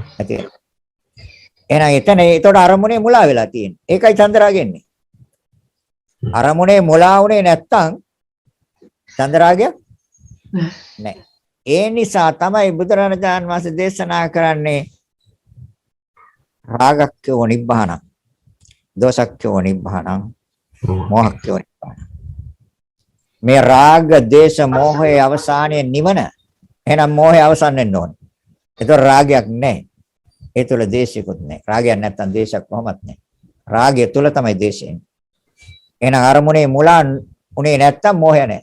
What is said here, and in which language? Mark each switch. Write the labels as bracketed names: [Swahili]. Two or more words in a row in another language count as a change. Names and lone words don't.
[Sinhala] ඇති. එහෙනම් එතන ඒතකොට අරමුණේ මුලා වෙලා තියෙන්නේ. ඒකයි චන්දරාගය එන්නේ. අරමුණේ මුලා වුණේ නැත්තම් චන්දරාගය නැහැ. ඒ නිසා තමයි බුදුරජාණන් වහන්සේ දේශනා කරන්නේ [Pali] රාගක්ඛයෝ නිබ්බානං, දෝසක්ඛයෝ නිබ්බානං, මෝහක්ඛයෝ නිබ්බානං. [Sinhala] මේ රාග, දේශ, මෝහයේ අවසානයේ නිවන. එහෙනම් මෝහය අවසන් වෙන්න ඕනේ. ඒතකොට රාගයක් නැහැ. ඒ තුල දේශයක්වත් නැහැ. රාගයක් නැත්තම් දේශයක් කොහොමත් නැහැ. රාගය තුල තමයි දේශය. එහෙනම් අරමුණේ මුලා උනේ නැත්තම් මෝහය නැහැ.